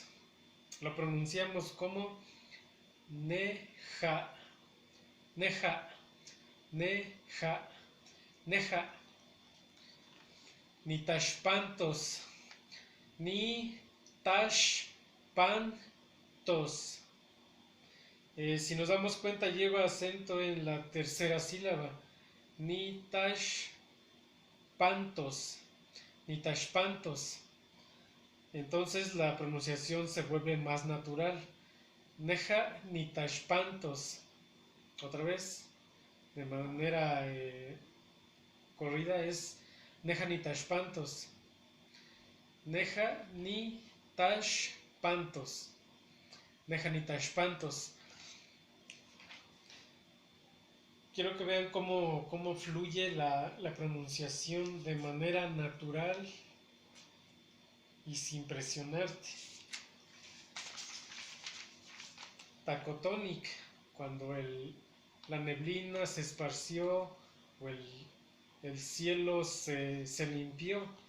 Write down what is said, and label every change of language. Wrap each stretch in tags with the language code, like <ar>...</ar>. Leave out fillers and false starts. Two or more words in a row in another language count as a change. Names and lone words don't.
<es>Lo pronunciamos como neja, neja, neja, neja,</es> <nah>ni tashpantos, ni tashpantos.</nah> <es>Si nos damos cuenta, lleva acento en la tercera sílaba.</es> <nah>Ni tashpantos, ni tashpantos.</nah> <es>Entonces la pronunciación se vuelve más natural.</es> <nah>Neja ni tashpantos.</nah> <es>Otra vez, de manera corrida, es</es> <nah>neja ni tashpantos. Neja ni tashpantos. Neja ni tashpantos.</nah> <es>Quiero que vean cómo fluye la pronunciación de manera natural y sin presionarte. Tacotonic, cuando la neblina se esparció o el cielo se limpió.</es>